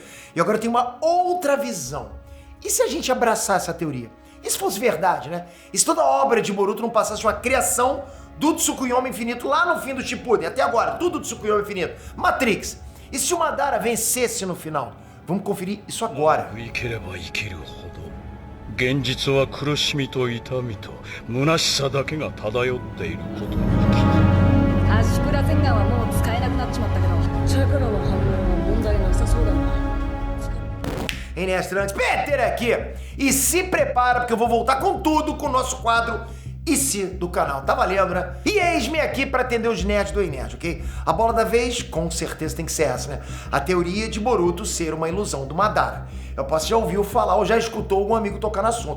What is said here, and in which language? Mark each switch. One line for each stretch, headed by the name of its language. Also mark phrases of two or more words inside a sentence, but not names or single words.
Portuguese: E agora eu tenho uma outra visão. E se a gente abraçar essa teoria? E se fosse verdade, né? E se toda a obra de Boruto não passasse uma criação do Tsukuyomi Infinito lá no fim do Shippuden, até agora, tudo do Tsukuyomi Infinito, Matrix. E se o Madara vencesse no final? Vamos conferir isso agora.
Japanese: 現実は苦しみと痛みと虚しさだけが漂っていることに気づく。圧縮螺旋岩はもう使えなくなっちまったけど、チャクラの反応は問題なさそうだな。
Portuguese: Enes Peter aqui. E se prepara porque eu vou voltar com tudo com o nosso quadro E Se do canal. Tá valendo, né? E eis-me aqui para atender os nerds do Nerd, ok? A bola da vez, com certeza tem que ser essa, né? A teoria de Boruto ser uma ilusão do Madara. Eu posso já ouviu falar ou já escutou algum amigo tocar no assunto.